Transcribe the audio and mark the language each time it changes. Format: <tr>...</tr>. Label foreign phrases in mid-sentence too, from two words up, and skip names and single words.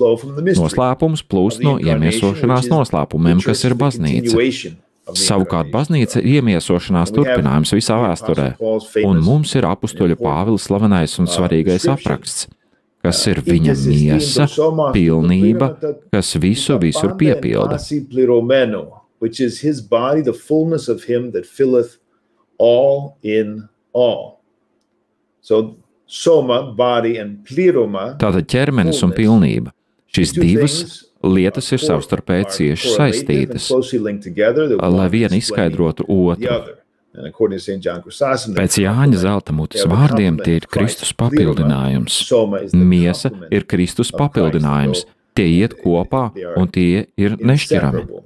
<lv>Noslēpums plūst no iemiesošanās noslēpumiem, kas ir baznīca. Savukārt baznīca ir iemiesošanās turpinājums visā vēsturē, un mums ir apustuļa Pāvila slavenais un svarīgais apraksts, kas ir viņa miesa, pilnība, kas visu visur piepilda.</lv> <en>Which is his body, the fullness of him that filleth all in all. So, soma, body, and pleroma.</en> <lv>Tātad ķermenis un pilnība. Šīs divas lietas ir savstarpēji cieši saistītas, lai viena izskaidrotu otru. Pēc Jāņa Zeltamutes vārdiem tie ir Kristus papildinājums. Miesa ir Kristus papildinājums. Tie iet kopā un tie ir nešķirami.</lv>